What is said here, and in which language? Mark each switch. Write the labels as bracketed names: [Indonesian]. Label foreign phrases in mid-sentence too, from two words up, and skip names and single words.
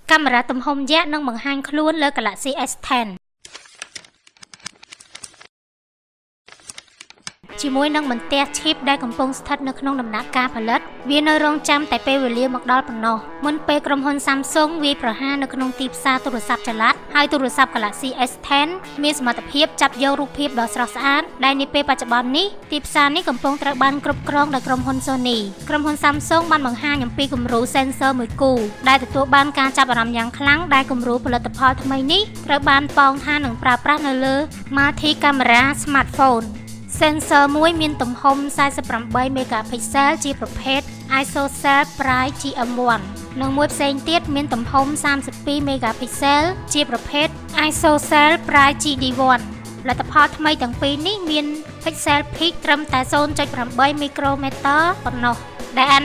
[Khmer] កាមេរ៉ាទំហំយក្សនឹងបង្ហាញខ្លួនលើ Galaxy S10 ជាមួយនឹងបន្ទះ chip ដែលកំពុងស្ថិតនៅក្នុងដំណាក់កាលផលិតវានៅរងចាំតែពេលវេលាមកដល់ប៉ុណ្ណោះមុនពេលក្រុមហ៊ុន Samsung វាយប្រហារនៅក្នុងទីផ្សារទូរស័ព្ទចល័តហើយទូរស័ព្ទ Galaxy S10 មានសមត្ថភាពចាប់យករូប ភាពដ៏ស្រស់ស្អាតដែលនាពេលបច្ចុប្បន្ននេះទីផ្សារនេះកំពុងត្រូវបានគ្រប់គ្រងដោយក្រុមហ៊ុន Sony ក្រុមហ៊ុន Samsung បានបង្ហាញអំពីគំរូ sensor មួយគូដែលទទួលបានការចាប់អារម្មណ៍យ៉ាងខ្លាំងដែលគំរូផលិតផល ថ្មីនេះត្រូវបានប៉ោងថានឹងប្រើប្រាស់នៅលើ [English] multi camera smartphone Sensor [Khmer] មួយមានទំហំ48 megapixel ជាប្រភេទ Isocell Bright GM1 និងមួយផ្សេងទៀតមានទំ ហំ32 megapixel ជាប្រភេទ Isocell Bright GD1 ផលិតផលថ្មីទាំងពីរនេះមាន [English] pixel peak [Khmer] ត្រឹមតែ 0.8 micrometer ប៉ុណ្ណោះដែលអ